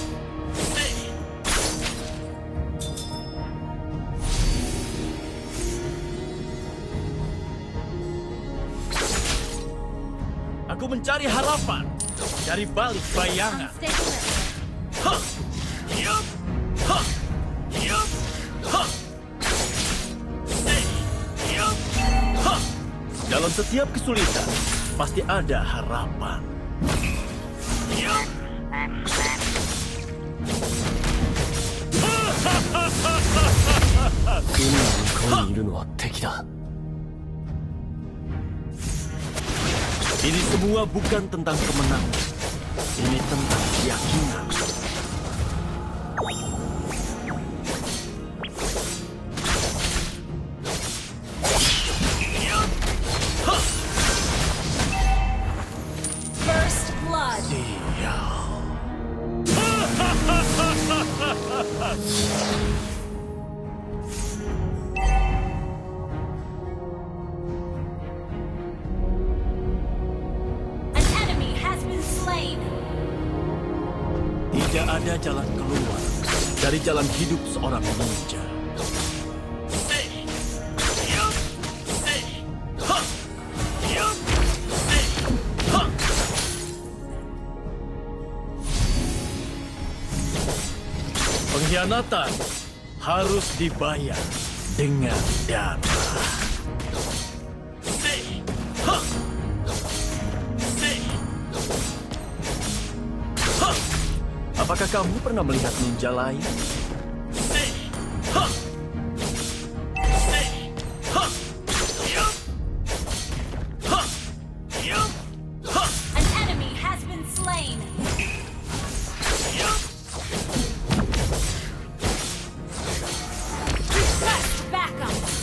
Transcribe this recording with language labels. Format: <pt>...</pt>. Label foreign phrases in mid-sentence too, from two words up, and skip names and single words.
<id>Aku mencari harapan dari balik bayangan.</id> <en>Unstable network. Ha. Ya. Ha. Ya. Ha. Ya. Ha.</en> <id>Dalam setiap kesulitan pasti ada harapan. Ya.</id> <ja>海の向こうにいるのは敵だ。</ja> <id>Ini semua bukan tentang kemenangan. Ini tentang keyakinan.</id> <en>First blood!</en> <id>Sial.</id> <en>An enemy has been slain!</en> <id>Tidak ada jalan keluar dari jalan hidup seorang ninja. Pengkhianatan harus dibayar dengan darah. Apakah kamu pernah melihat ninja lain?</id> <en>An enemy has been slain! Request backup!</en>